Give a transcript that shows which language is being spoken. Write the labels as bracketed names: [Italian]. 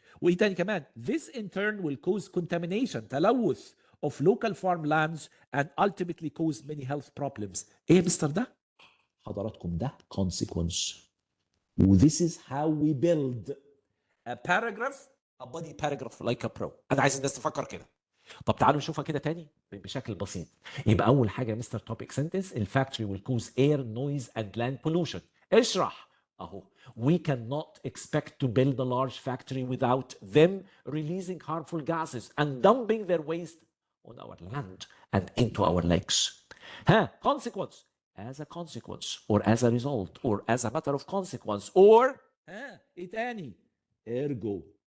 [Arabic] وايه تاني كمان؟ [English] This in turn will cause contamination, تلوث of local farmlands and ultimately cause many health problems. [Arabic] ايه يا مستر ده؟ حضراتكم ده [English] consequence. This is how we build a paragraph, a body paragraph like a pro. [Arabic] انا عايز الناس تفكر كده. طب تعالوا نشوفها كده تاني بشكل بسيط. يبقى اول حاجه يا مستر توبيك سنتنس، الفاكتوري [English] will cause air, noise and land pollution. [Arabic] اشرح اهو. [English] We cannot expect to build a large factory without them releasing harmful gases and dumping their waste on our land and into our lakes. Consequence. As a consequence or as a result or as a matter of consequence or [Arabic] ايه تاني؟ [English] ergo.